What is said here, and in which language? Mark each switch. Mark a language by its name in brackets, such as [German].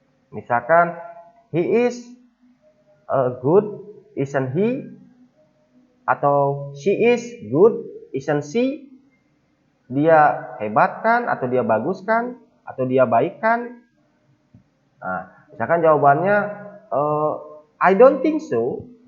[English] Misalkan he is good, isn't he? Atau she is good, isn't she? [Indonesian] Dia hebat kan, atau dia bagus kan, atau dia baik kan? Nah, misalkan jawabannya [English] I don't think so.